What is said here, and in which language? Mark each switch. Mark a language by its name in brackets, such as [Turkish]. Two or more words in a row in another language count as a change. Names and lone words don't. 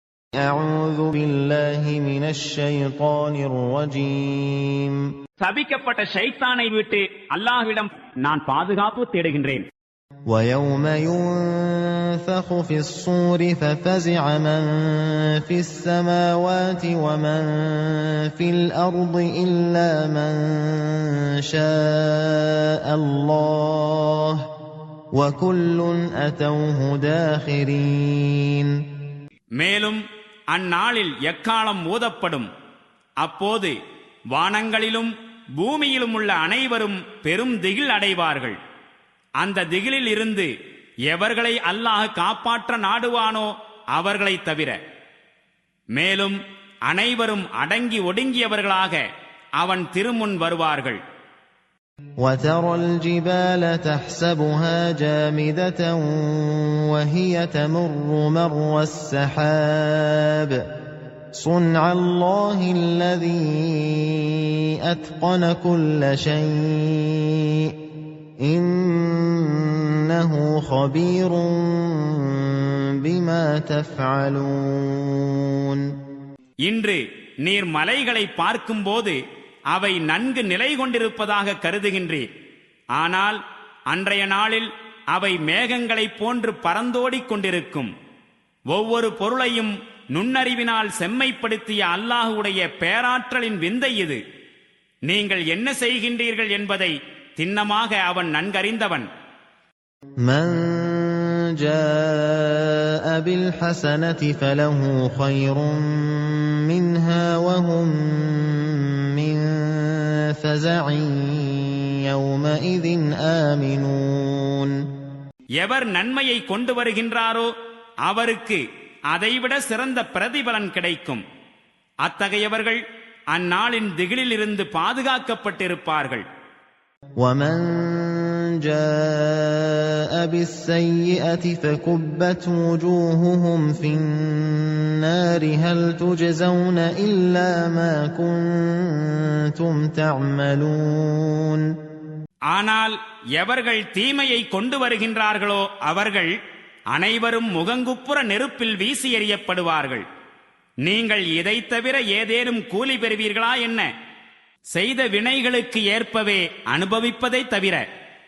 [Arabic] أعوذ بالله من الشيطان الرجيم. [Tamil] சபிக்கப்பட்ட ஷைத்தானை விட்டு அல்லாஹ்விடம் நான் பாதுகாப்பு தேடுகின்றேன். [Arabic] ويوم ينفخ في الصور ففزع من في السماوات ومن في الأرض إلا من شاء الله وكل أتوه داخرين. [Tamil] மேலும் அந்நாளில் எக்காலம் ஊதப்படும். அப்போது வானங்களிலும் பூமியிலும் உள்ள அனைவரும் பெரும் திகில் அடைவார்கள். அந்த திகிலில் இருந்து எவர்களை அல்லாஹ் காப்பாற்ற நாடுவானோ அவர்களை தவிர. மேலும் அனைவரும் அடங்கி ஒடுங்கியவர்களாக அவன் திருமுன் வருவார்கள். [Arabic] وترى الجبال تحسبها جامدة وهي تمر مر السحاب صنع الله الذي أتقن كل شيء إنه خبير بما تفعلون. [Tamil] இன்று நீர் மலைகளை பார்க்கும்போது அவை நன்கு நிலை கொண்டிருப்பதாக கருதுகின்றீர். ஆனால் அன்றைய நாளில் அவை மேகங்களைப் போன்று பறந்தோடிக் கொண்டிருக்கும். ஒவ்வொரு பொருளையும் நுண்ணறிவினால் செம்மைப்படுத்திய அல்லாஹுடைய பேராற்றலின் விந்தை இது. நீங்கள் என்ன செய்கின்றீர்கள் என்பதை திண்ணமாக அவன் நன்கறிந்தவன். [Arabic] من جاء بالحسنة فله خير منها وهم من فزع يومئذ آمنون. [Tamil] எவர் நன்மையை கொண்டு வருகின்றாரோ அவருக்கு அதைவிட சிறந்த பிரதிபலன் கிடைக்கும். அத்தகையவர்கள் அந்நாளின் திகிலில் இருந்து பாதுகாக்கப்பட்டிருப்பார்கள். [Arabic] ومن جاء بالسيئة فكبت وجوههم في النار هل تجزون إلا ما كنتم تعملون. [Tamil] ஆனால் எவர்கள் தீமையை கொண்டு வருகின்றார்களோ அவர்கள் அனைவரும் முகங்குப்புற நெருப்பில் வீசி எறியப்படுவார்கள். நீங்கள் இதை தவிர ஏதேனும் கூலி பெறுவீர்களா என்ன? செய்த வினைகளுக்கு ஏற்பவே அனுபவிப்பதை தவிர.